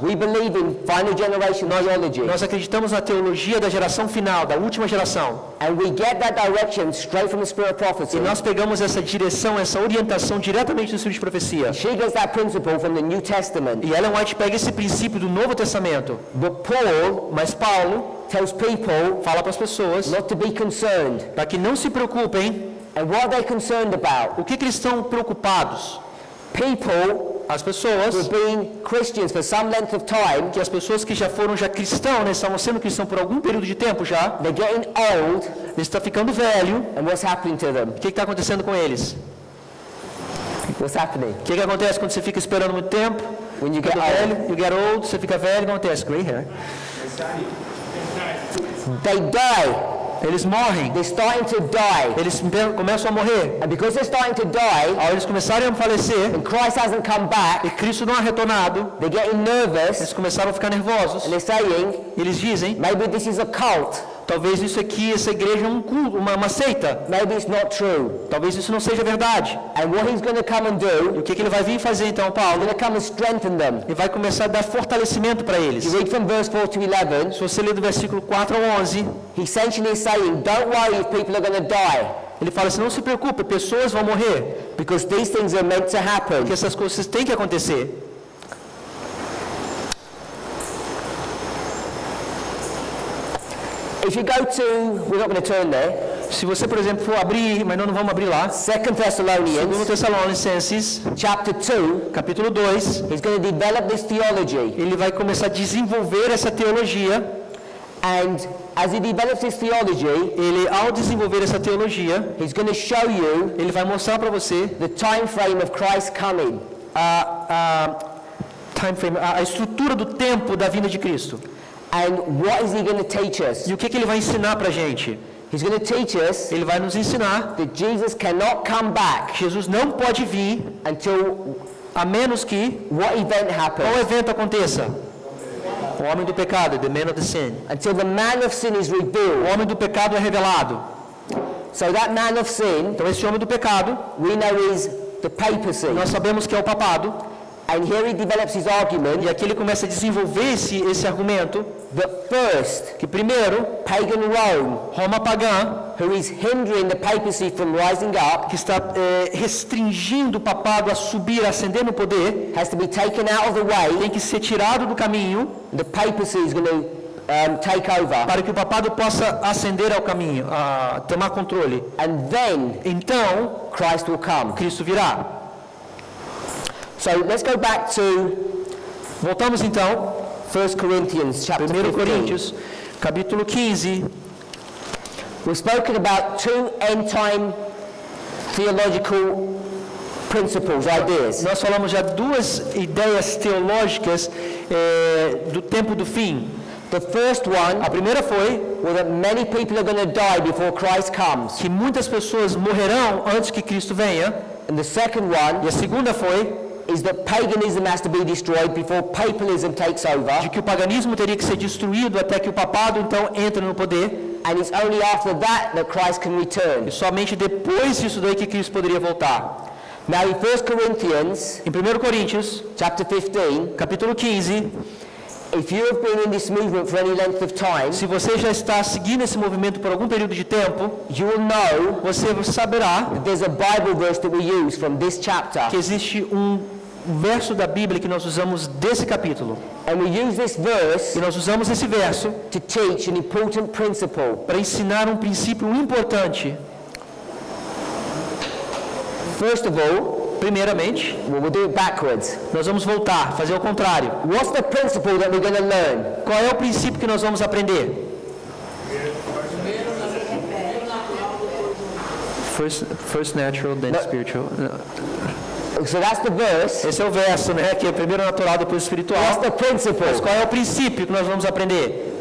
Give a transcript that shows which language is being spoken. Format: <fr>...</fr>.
<en>We believe in final generation theology.</en> <pt>Nós acreditamos na teologia da geração final, da última geração.</pt> <en>And we get that direction straight from the Spirit of prophecy.</en> <pt>E nós pegamos essa direção, essa orientação diretamente do Espírito de profecia.</pt> <en>She gets that principle from the New Testament.</en> <pt>E Ellen White pega esse princípio do Novo Testamento.</pt> <en>But Paul</en> <pt>Mas Paulo</pt> <en>tells people</en> <pt>fala para as pessoas</pt> <en>not to be concerned.</en> <pt>para que não se preocupem.</pt> <en>And what are they concerned about?</en> <pt>O que eles estão preocupados?</pt> <en>People</en> <pt>As</pt> <en>who've</en> <pt>pessoas,</pt> <en>been Christians for some length of time,</en> <pt>que as pessoas que já foram cristãos, né, estavam sendo cristãos por algum período de tempo já,</pt> <en>they're getting old,</en> <pt>eles estão ficando velho.</pt> <en>and what's happening to them?</en> <pt>O que está acontecendo com eles?</pt> <en>What's happening?</en> <pt>O que acontece quando você fica esperando muito tempo?</pt> <en>When you get</en> <pt>Fica</pt> <en>old,</en> <pt>velho,</pt> <en>you get old,</en> <pt>você fica velho, o que acontece?</pt> <en>Gray hair. they die.</en> <pt>Eles morrem,</pt> <en>They're starting to die.</en> <pt>eles começam a morrer.</pt> <en>And because they're starting to die,</en> <pt>Ao eles começarem a falecer,</pt> <en>and Christ hasn't come</en> <pt>e</pt> <en>back,</en> <pt>Cristo não é retornado,</pt> <en>they're getting nervous,</en> <pt>eles começaram a ficar nervosos.</pt> <en>and they're saying,</en> <pt>Eles dizem,</pt> <en>maybe this is a cult.</en> <pt>talvez isso aqui, essa igreja é um culto, uma seita.</pt> <en>Maybe it's not true.</en> <pt>Talvez isso não seja verdade.</pt> <en>And what he's going to come and</en> <pt>E</pt> <en>do,</en> <pt>o que ele vai vir fazer então,</pt> <en>he's</en> <pt>Paulo?</pt> <en>going to come and strengthen them.</en> <pt>Ele vai começar a dar fortalecimento para eles.</pt> <en>You read from verse 4 to 11,</en> <pt>Se você ler do versículo 4 ao 11,</pt> <en>he essentially is saying, don't worry if people are going to die,</en> <pt>ele fala assim, não se preocupe, pessoas vão morrer,</pt> <en>because these things are meant to happen.</en> <pt>porque essas coisas têm que acontecer.</pt> <en>If you go to, we're not going to turn there,</en> <pt>Se você, por exemplo, for abrir, mas nós não vamos abrir lá,</pt> <en>2</en> <pt>2</pt> <en>Thessalonians,</en> <pt>Tessalonicenses,</pt> <en>chapter 2,</en> <pt>capítulo 2,</pt> <en>he's going to develop this theology.</en> <pt>ele vai começar a desenvolver essa teologia.</pt> <en>And as he develops this theology,</en> <pt>Ele, ao desenvolver essa teologia,</pt> <en>he's going to show you</en> <pt>ele vai mostrar para você</pt> <en>the time frame of Christ coming.</en> <pt>a estrutura do tempo da vinda de Cristo.</pt> <en>And what is he going to teach us?</en> <pt>E o que ele vai ensinar para a gente?</pt> <en>He's going to teach us</en> <pt>Ele vai nos ensinar</pt> <en>that Jesus cannot come back</en> <pt>que Jesus não pode vir</pt> <en>until</en> <pt>a menos que</pt> <en>what event</en> <pt>qual</pt> <en>happens?</en> <pt>evento aconteça. O homem do pecado,</pt> <en>the man of the sin. Until the man of sin is</en> <pt>O</pt> <en>revealed.</en> <pt>homem do pecado é revelado.</pt> <en>So that man of sin,</en> <pt>Então esse homem do pecado,</pt> <en>we know is the papacy.</en> <pt>nós sabemos que é o papado.</pt> <en>And here he develops his argument</en> <pt>E aqui ele começa a desenvolver esse argumento</pt> <en>that first,</en> <pt>que primeiro,</pt> <en>pagan Rome,</en> <pt>Roma pagã,</pt> <en>who is hindering the papacy from rising up,</en> <pt>que está restringindo o papado a subir, a ascender no poder,</pt> <en>has to be taken out of the way.</en> <pt>tem que ser tirado do caminho</pt> <en>The papacy is going to take over.</en> <pt>para que o papado possa ascender ao caminho, a tomar controle.</pt> <en>And then</en> <pt>Então,</pt> <en>Christ will come.</en> <pt>Cristo virá.</pt> <en>So let's go back to</en> <pt>Voltamos então,</pt> <en>1 Corinthians chapter</en> <pt>1</pt> <en>15.</en> <pt>Coríntios, capítulo 15.</pt> <en>We've spoken about two end-time theological principles, ideas.</en> <pt>Nós falamos já duas ideias teológicas do tempo do fim.</pt> <en>The first one</en> <pt>A primeira foi</pt> <en>was that many people are going to die before Christ comes.</en> <pt>que muitas pessoas morrerão antes que Cristo venha.</pt> <en>And the second one</en> <pt>E a segunda foi</pt> <en>is that paganism has to be destroyed before papalism takes over.</en> <pt>de que o paganismo teria que ser destruído até que o papado então entre no poder.</pt> <en>And it's only after that that Christ can return.</en> <pt>E somente depois disso daí que Cristo poderia voltar.</pt> <en>Now in 1 Corinthians</en> <pt>Em 1 Coríntios,</pt> <en>chapter 15,</en> <pt>capítulo 15,</pt> <en>if you have been in this movement for any length of time,</en> <pt>se você já está seguindo esse movimento por algum período de tempo,</pt> <en>you will know</en> <pt>você saberá</pt> <en>that there's a Bible verse that we use from this chapter.</en> <pt>que existe um verso da Bíblia que nós usamos desse capítulo.</pt> <en>And we use this verse</en> <pt>E nós usamos esse verso</pt> <en>to teach an important principle.</en> <pt>para ensinar um princípio importante.</pt> <en>First of all,</en> <pt>Primeiramente,</pt> <en>we'll do it backwards.</en> <pt>nós vamos voltar, fazer o contrário.</pt> <en>What's the principle that we're going to learn?</en> <pt>Qual é o princípio que nós vamos aprender?</pt> <en>First natural, then spiritual. So that's the verse.</en> <pt>Esse é o verso, né? Que é primeiro natural, depois</pt> <en>What's</en> <pt>espiritual.</pt> <en>the principle?</en> <pt>Mas qual é o princípio que nós vamos aprender?</pt>